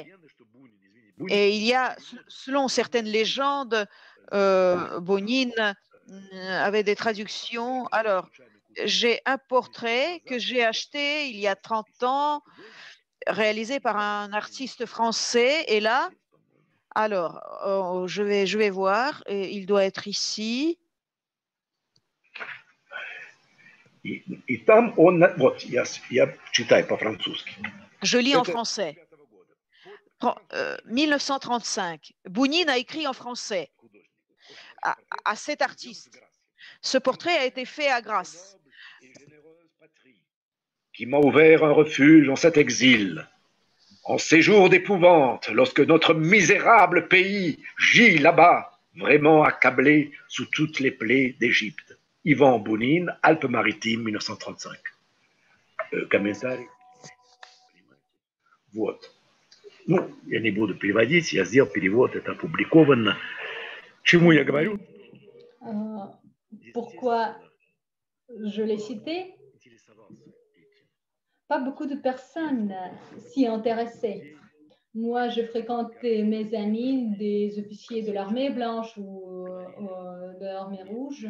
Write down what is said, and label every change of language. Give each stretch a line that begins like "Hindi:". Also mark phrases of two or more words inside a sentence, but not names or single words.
French: Et il y a, selon certaines légendes, Bounine avait des traductions. Alors, j'ai un portrait que j'ai acheté il y a 30 ans, réalisé par un artiste français. Et là, alors, je vais voir. Et il doit être ici.
Russian: И там он, вот, я читаю по-французски.
French: Je lis en français. 1935, Bounine a écrit en français à cet artiste. Ce portrait a été fait à Grasse. Qui m'a ouvert un refuge en cet exil, en séjour d'épouvante, lorsque notre misérable pays gît là-bas, vraiment accablé sous toutes les plaies d'Égypte. Ivan Bounine, Alpes-Maritimes, 1935.
Russian: Комментарий. Вот. Ну, я не буду переводить, я сделал перевод, это опубликовано. Чему я говорю?
French: Pourquoi je l'ai cité? Pas beaucoup de personnes s'y intéressaient. Moi, je fréquentais mes amis, des officiers de l'armée blanche ou de l'armée rouge.